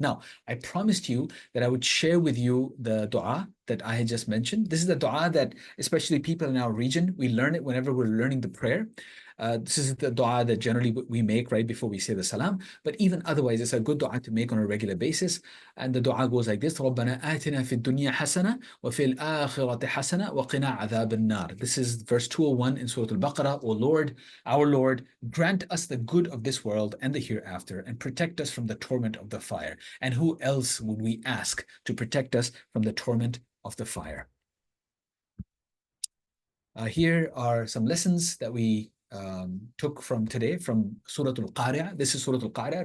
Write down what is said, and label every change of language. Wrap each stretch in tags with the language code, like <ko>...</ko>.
<en>Now, I promised you that I would share with you the dua that I had just mentioned. This is the dua that especially people in our region, we learn it whenever we're learning the prayer. This is the dua that generally we make right before we say the salam, but even otherwise, it's a good dua to make on a regular basis. And the dua goes like this:</en> <ar>رَبَّنَا آتِنَا فِي الدُّنْيَا حَسَنَةً وَفِي الْآخِرَةِ حَسَنَةً وَقِنَا عَذَابَ النَّارِ.</ar> <en>This is verse 201 in Surah Al-Baqarah. O Lord, our Lord, grant us the good of this world and the hereafter, and protect us from the torment of the fire. And who else would we ask to protect us from the torment of the fire? Here are some lessons that we took from today from Surah Al-Qariah. This is Surah Al-Qariah.</en>